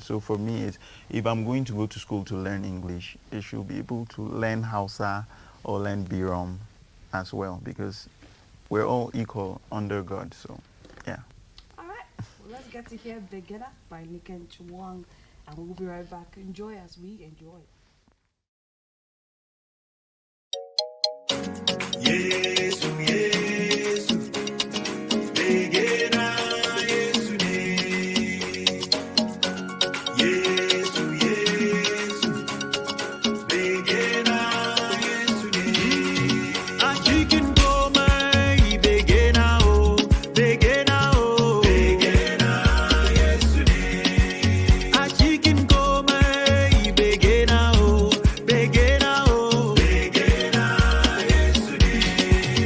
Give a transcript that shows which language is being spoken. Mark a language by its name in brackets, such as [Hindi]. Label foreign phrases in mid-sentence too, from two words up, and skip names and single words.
[English] So for me, it's, if I'm going to go to school to learn English, I should be able to learn Hausa or learn Birom as well, because we're all equal under God. So, yeah. All right, well, let's get to hear Bege Na by Niken Chuang, and we'll be right back. Enjoy as we enjoy. [Hausa] Yesu, Yesu, Bege Na Yesu ne. Yesu, Yesu, Bege Na Yesu ne. A cikin komai Bege Na o, Bege Na o, Bege Na Yesu ne. A cikin komai Bege Na o, Bege Na o, Bege Na Yesu ne.